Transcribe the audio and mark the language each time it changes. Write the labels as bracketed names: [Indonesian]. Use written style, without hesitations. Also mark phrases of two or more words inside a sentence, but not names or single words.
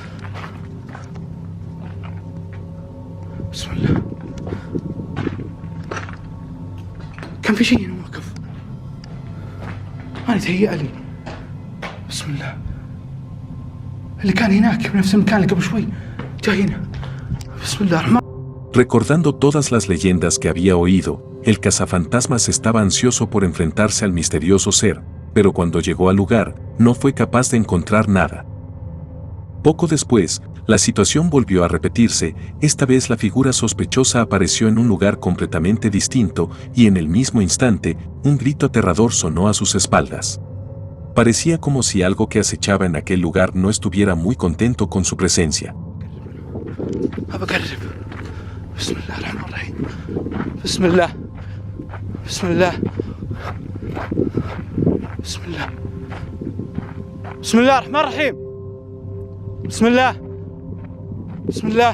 [Arabic] بسم الله. كان في شيء هنا واقف. أنا تهيأ لي. بسم الله. اللي كان هناك بنفس المكان اللي قبل شوي جاي هنا. بسم الله الرحمن. [Spanish] Recordando todas las leyendas que había oído, el cazafantasmas estaba ansioso por enfrentarse al misterioso ser, pero cuando llegó al lugar, no fue capaz de encontrar nada. Poco después, la situación volvió a repetirse, esta vez la figura sospechosa apareció en un lugar completamente distinto y en el mismo instante, un grito aterrador sonó a sus espaldas. Parecía como si algo que acechaba en aquel lugar no estuviera muy contento con su presencia. [Arabic] بسم الله الرحمن الرحيم. بسم الله. بسم الله. بسم الله. بسم الله الرحمن الرحيم. بسم الله. بسم الله.